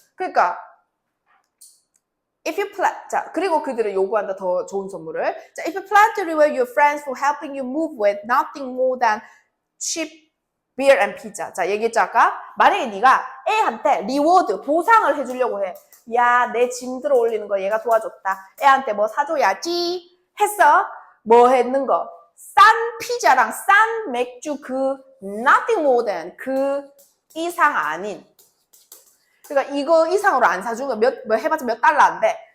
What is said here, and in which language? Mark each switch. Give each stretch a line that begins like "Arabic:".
Korean: 그러니까 자, 그리고 그들은 요구한다 더 좋은 선물을.
English: 자, if you plan to reward your friends for helping you move with nothing more than cheap beer and pizza.
Korean: 자, 얘기했죠 아까? 만약에 네가 애한테 리워드, 보상을 해주려고 해. 야, 내 짐 들어 올리는 거 얘가 도와줬다. 애한테 뭐 사줘야지 했어. 뭐 했는 거? 싼 피자랑 싼 맥주 그
English: nothing more than
Korean: 그 이상 아닌 그러니까 이거 이상으로 안 사주면 해봤자 몇 달러 안 돼.